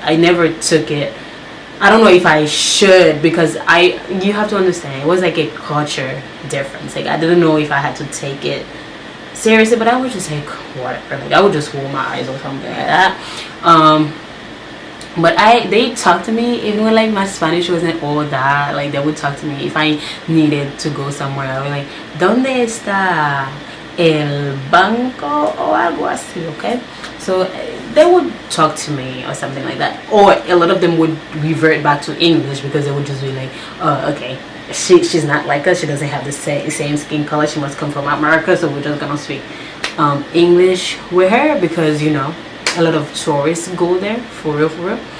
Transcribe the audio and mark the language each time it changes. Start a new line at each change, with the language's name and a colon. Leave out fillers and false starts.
English: I never took it, I don't know if I should, because you have to understand, it was like a culture difference. Like, I didn't know if I had to take it seriously, but I would just say whatever, like I would just roll my eyes or something like that. But they talked to me, even when like my Spanish wasn't all that, like they would talk to me if I needed to go somewhere. I was like,
Spanish: ¿dónde está el banco o algo así?
English: Okay, so they would talk to me or something like that, or a lot of them would revert back to English, because they would just be like, oh, okay, she's not like us, she doesn't have the same skin color, she must come from America, so we're just gonna speak English with her, because, you know, a lot of tourists go there, for real.